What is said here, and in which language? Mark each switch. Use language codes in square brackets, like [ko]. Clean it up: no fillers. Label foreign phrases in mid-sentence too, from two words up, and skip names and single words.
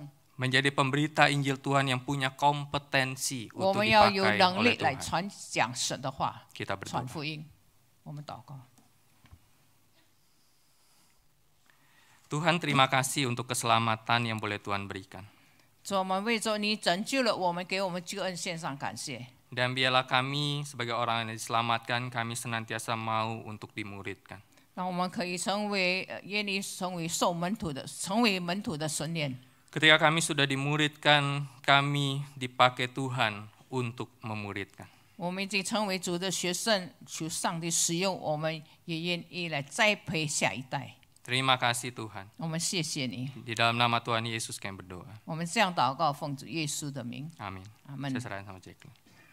[id] Menjadi pemberita Injil Tuhan yang punya kompetensi [zh] 我 [id] untuk [zh] 们要有 [id] dipakai [zh] 能 [id] oleh [zh] 力来 [id] Tuhan. [zh] 传讲神的话， [id] Kita [zh] 传 [id] berdoa. [zh] 福音。我们祷告。 [id] Tuhan, terima kasih untuk keselamatan yang boleh Tuhan berikan. [zh] 主，我们为着你拯救了我们，给我们救恩献上感谢。 [id] Dan biarlah kami sebagai orang yang diselamatkan, kami senantiasa mau untuk dimuridkan. [zh] 让我们可以成为愿意成为受门徒的，成为门徒的训练。 [id] Ketika kami sudah dimuridkan, kami dipakai Tuhan untuk memuridkan. [zh] 我们已经成为主的学生，求上帝使用我们，也愿意来栽培下一代。 [id] Terima kasih Tuhan. [zh] 我们谢谢你， [id] Di dalam nama Tuhan Yesus kami berdoa. [zh] 我们这样祷告，奉主耶稣的名， [id] Amin. [zh] 阿门 [id] Saya。serahin sama Jacqueline.